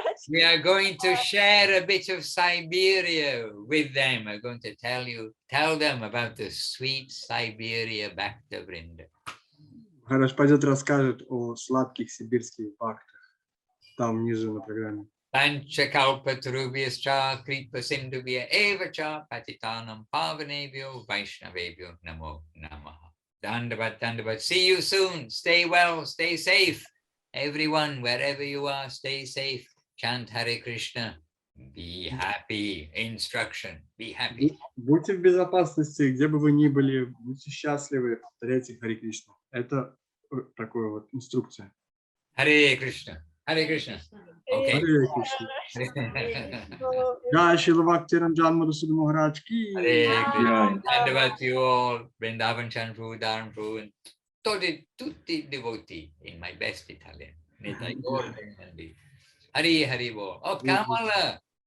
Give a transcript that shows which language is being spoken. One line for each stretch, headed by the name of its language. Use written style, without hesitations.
English: We are going to share a bit of Siberia with them. We're going to tell them about the sweet Siberia Bhakta Vrinda.
Russian: Махарадж пойдет расскажет о сладких сибирских бхактах. Там внизу на программе.
Sanskrit: Panchakalpatarubhyascha kripa sindhubhya evacha patitanam pavanebhyo vaishnavebhyo namo namaha. Dandavat, dandavat.
English: See you soon. Stay well, stay safe. Everyone, wherever you are, stay safe. Chant Hare Krishna. Be happy. Instruction. Be happy.
Russian: Будьте в безопасности, где бы вы ни были. Будьте счастливы. Повторяйте Харе Кришна. Это такая вот инструкция.
English: Hare Krishna. Hare Krishna. Okay.
Russian: Харе Кришна.
Sanskrit: Jai Shri Bhakti-Ranjan Mадхусуданом Махараджем ки.
English: Hare Krishna. Dandavat you all. Vrindavan Chandru, Dharampu, and
Italian: tutti devoti
English: in my best Italian.
Bangla: Nitai Gaur Premanandi. Hari Hari Bo. Oh, Kamala.